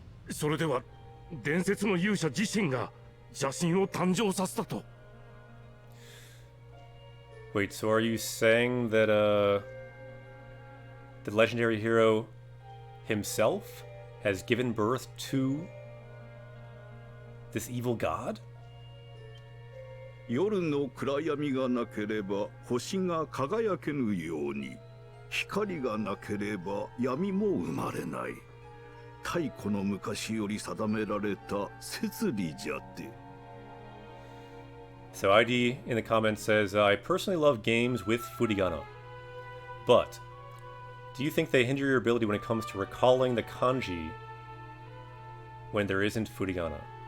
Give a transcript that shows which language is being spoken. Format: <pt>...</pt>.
<ja>それでは伝説の勇者自身が邪神を誕生させたと。</ja> <en>Wait, so are you saying that the legendary hero himself has given birth to this evil god?</en> <ja>夜の暗闇がなければ星が輝けぬように、光がなければ闇も生まれない。太古の昔より定められた摂理じゃって。</ja> <en>So ID in the comments says, I personally love games with furigana. But, do you think they hinder your ability when it comes to recalling the kanji when there isn't furigana?</en>